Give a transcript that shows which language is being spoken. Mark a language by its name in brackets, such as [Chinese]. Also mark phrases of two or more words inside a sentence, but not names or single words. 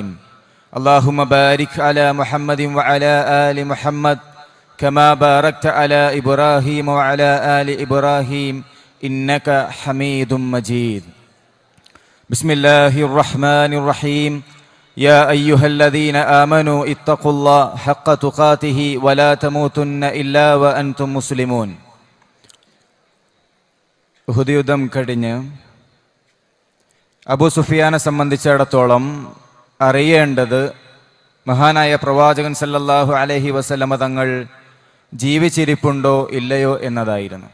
[Arabic] اللهم بارك على محمد وعلى آل محمد كما باركت على إبراهيم وعلى آل إبراهيم إنك حميد مجيد. بسم الله الرحمن الرحيم. يا أيها الذين آمنوا اتقوا الله حق تقاته ولا تموتن إلا وأنتم مسلمون. [Malayalam] ഉഹദ് യുദ്ധം കഴിഞ്ഞ് അബൂ സുഫിയാനെ സംബന്ധിച്ചിടത്തോളം അറിയേണ്ടത് മഹാനായ പ്രവാചകൻ [Arabic] صلى الله عليه وسلم [Malayalam] തങ്ങൾ ജീവിച്ചിരിപ്പുണ്ടോ ഇല്ലയോ എന്നതായിരുന്നു.